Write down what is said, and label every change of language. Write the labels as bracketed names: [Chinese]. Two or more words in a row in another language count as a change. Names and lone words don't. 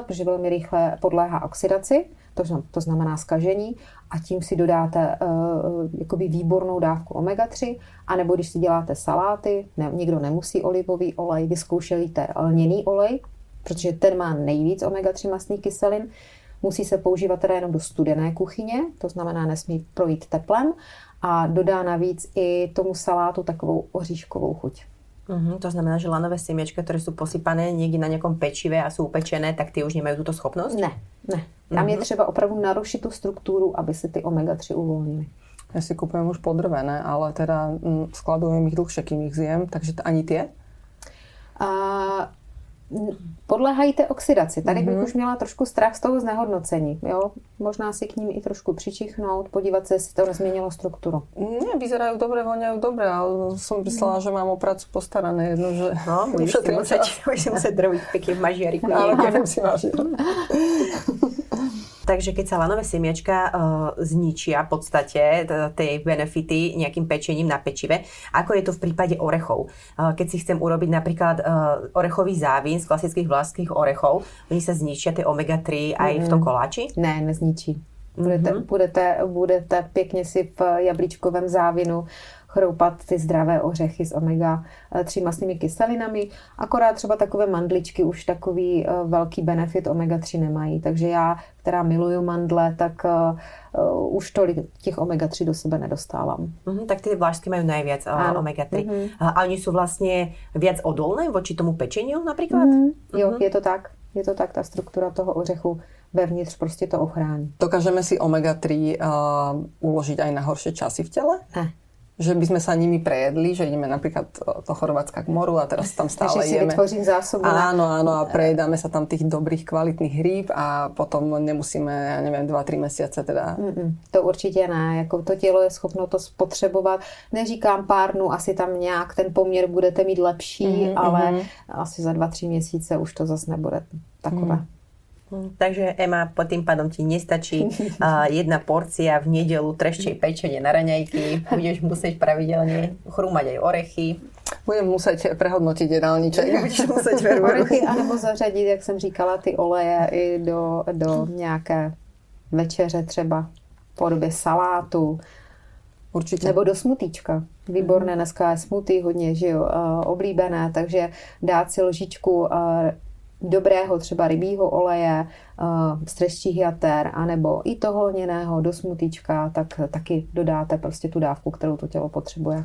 [Czech] protože velmi rychle podléhá oxidaci, to znamená zkažení, a tím si dodáte jakoby výbornou dávku omega-3, anebo když si děláte saláty, někdo nemusí olivový olej, vyzkoušejte lněný olej, protože ten má nejvíc omega-3 mastných kyselin, musí se používat teda jenom do studené kuchyně, to znamená nesmí projít teplem a dodá navíc i tomu salátu takovou oříškovou chuť. [Slovak] To znamená, že lanové semiečka, ktoré sú posypané niekde na nejakom pečive a sú upečené, tak tie už nemajú túto schopnosť? [Czech] Ne. Tam je třeba opravdu narušit tu strukturu, aby se ty omega-3 uvolnily. [Slovak] Ja si kupujem už podrvené, ale teda skladujem ich dlhšie, kým ich zjem, takže ani tie? [Czech] Podléhají té oxidaci. Tady bych už měla trošku strach z toho znehodnocení. Jo? Možná si k ním i trošku přičichnout, podívat se, jestli to nezměnilo strukturu. [Slovak] Nie, vyzerajú dobre, voňajú dobre, ale som myslela, že mám o prácu postarané jedno, že... No, budeš si musieť robiť pekne v mažiariku. Ale kým si mažiar. Takže keď sa lanové semiačka zničia v podstate tej benefity nejakým pečením na pečive, ako je to v prípade orechov? Keď si chcem urobiť napríklad orechový závín z klasických vlašských orechov, oni sa zničia tie omega-3 aj v tom koláči? [Czech] Ne, nezničí. Budete pěkně si v jablíčkovém závinu chroupat ty zdravé ořechy s omega-3 mastnými kyselinami. Akorát třeba takové mandličky už takový velký benefit omega-3 nemají. Takže já, která miluju mandle, tak už tolik těch omega-3 do sebe nedostávám. [Slovak] Tak ty vlášské majú najviac omega-3. A oni sú vlastne viac odolné voči tomu pečeniu napríklad? [Czech] Jo, je to tak. Je to tak, ta struktura toho ořechu vevnitř prostě to ochrání. [Slovak] Dokážeme si omega-3 uložiť aj na horšie časy v tele? [Czech] Ne. [Slovak] Že by sme sa nimi prejedli, že ideme napríklad do Chorvátska k moru a teraz tam stále si jeme. [Czech] vytvořím zásobu. [Slovak] Áno, a prejedáme sa tam tých dobrých, kvalitných rýb a potom nemusíme, ja neviem, 2-3 mesiace teda. [Czech] To určitě ne, jako to tělo je schopno to spotřebovat. Neříkám pár dnů, asi tam nějak ten poměr budete mít lepší, ale asi za 2-3 měsíce už to zase nebude takové. [Slovak] Takže Ema, po tým pádom ti nestačí jedna porcia v nedeľu treščej pečenie na raňajky. Budeš musieť pravidelne chrúmať aj orechy. Budem musieť prehodnotiť jedálniček. Budeš musieť veru. Orechy, [Czech] anebo zařadit, jak jsem říkala, ty oleje i do nějaké večeře třeba v podobě salátu. Určitě. Nebo do smutíčka. Výborné, dneska je smutý hodně, že jo, oblíbené, takže dát si lžičku dobrého třeba rybího oleje, z treščích jater, anebo i toho lněného do smutíčka, tak taky dodáte prostě tu dávku, kterou to tělo potřebuje.